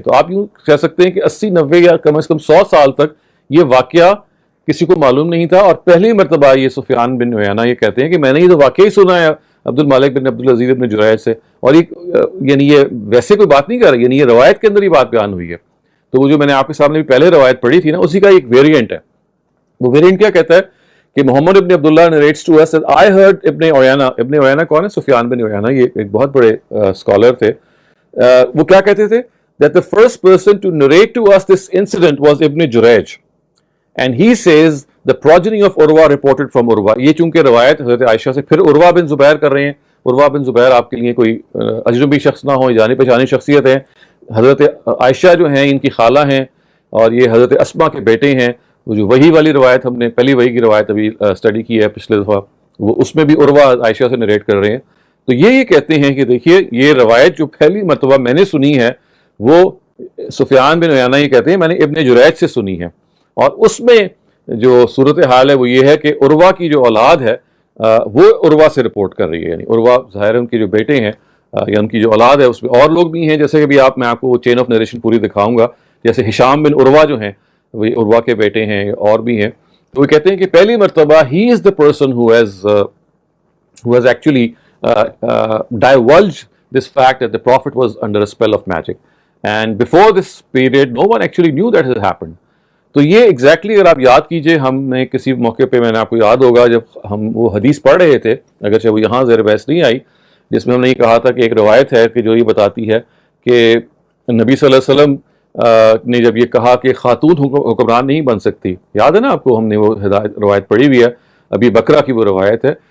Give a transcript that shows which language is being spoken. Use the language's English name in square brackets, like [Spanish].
[Urdu] تو آپ یوں کہہ سکتے ہیں کہ 80 90 یا کم از کم 100 سال تک یہ واقعہ کسی کو معلوم نہیں تھا. اور پہلی مرتبہ یہ سفیان بن عیینہ یہ کہتے ہیں کہ میں نے یہ تو واقعہ ہی سنا ہے عبد الملک بن عبد العزیز ابن جریج سے، اور یعنی یہ ویسے کوئی بات نہیں کر رہا، یعنی یہ روایت کے اندر ہی بات بیان ہوئی ہے. تو وہ جو میں نے آپ کے سامنے بھی پہلے روایت پڑھی تھی نا اسی کا ایک ویریئنٹ ہے. وہ ویریئنٹ کیا کہتا ہے کہ محمد ابن عبداللہ [English] narrates to us that I heard [Urdu] ابن عیینہ کون ہے؟ سفیان بن عیینہ، یہ ایک بہت بڑے اسکالر تھے. وہ کیا کہتے تھے [English] that the first person to narrate to us this incident was Ibn Jurayj and he says the progeny of Urwa reported from Urwa. [Urdu] یہ چونکہ روایت حضرت عائشہ سے پھر عروہ بن زبیر کر رہے ہیں. عروہ بن زبیر آپ کے لیے کوئی اجنبی شخص نہ ہو، جانی پہچانی شخصیت ہے. حضرت عائشہ جو ہیں ان کی خالہ ہیں اور یہ حضرت اسما کے بیٹے ہیں. وہ جو وحی والی روایت ہم نے پہلی وحی کی روایت ابھی اسٹڈی کی ہے پچھلے دفعہ، وہ اس میں بھی عروہ عائشہ سے نریٹ کر رہے ہیں. تو یہ کہتے ہیں کہ دیکھیے یہ روایت جو پہلی مرتبہ میں نے سنی ہے وہ سفیان بن عیینہ یہ کہتے ہیں میں نے ابن جریج سے سنی ہے. اور اس میں جو صورتحال ہے وہ یہ ہے کہ عروہ کی جو اولاد ہے وہ عروہ سے رپورٹ کر رہی ہے. یعنی عروہ ظاہر ان کے جو بیٹے ہیں یا ان کی جو اولاد ہے اس میں اور لوگ بھی ہیں، جیسے کہ بھی میں آپ کو چین آف نریشن پوری دکھاؤں گا. جیسے ہشام بن عروہ جو ہیں وہ عروہ کے بیٹے ہیں اور بھی ہیں. تو وہ کہتے ہیں کہ پہلی مرتبہ [English] He is the person who has actually divulged this fact that the prophet was under a spell of magic and before this period no one actually knew that it had happened. [Urdu] تو یہ ایگزیکٹلی اگر آپ یاد کیجئے ہم نے کسی موقع پہ میں نے آپ کو یاد ہوگا جب ہم وہ حدیث پڑھ رہے تھے اگرچہ وہ یہاں زیر بحث نہیں آئی، جس میں ہم نے یہ کہا تھا کہ ایک روایت ہے کہ جو یہ بتاتی ہے کہ نبی صلی اللہ علیہ وسلم نے جب یہ کہا کہ خاتون حکمران نہیں بن سکتی، یاد ہے نا آپ کو، ہم نے وہ روایت پڑھی ہوئی ہے، ابھی بکرا کی وہ روایت ہے.